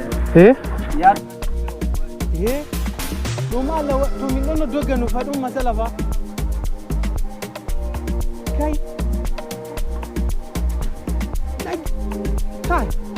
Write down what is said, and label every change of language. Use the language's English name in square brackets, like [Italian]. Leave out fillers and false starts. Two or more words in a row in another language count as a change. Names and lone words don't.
[Fula] eh ya eh to mala to min ɗon no dogga no fa ɗum masala fa kai kai